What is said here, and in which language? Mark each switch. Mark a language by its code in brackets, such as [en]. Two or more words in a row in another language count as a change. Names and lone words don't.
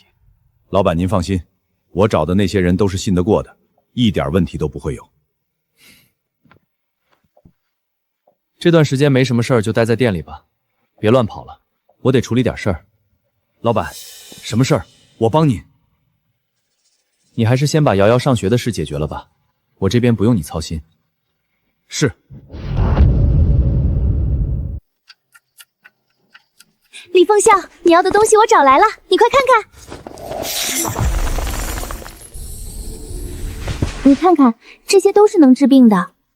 [zh] 老闆您放心，我找的那些人都是信得過的，一點問題都不會有。這段時間沒什麼事兒就待在店裡吧，別亂跑了。我得處理點事兒。老闆，什麼事兒？我幫你。你還是先把瑤瑤上學的事解決了吧，我這邊不用你操心。是。李鳳笑，你要的東西我找來了，你快看看。你看看，這些都是能治病的。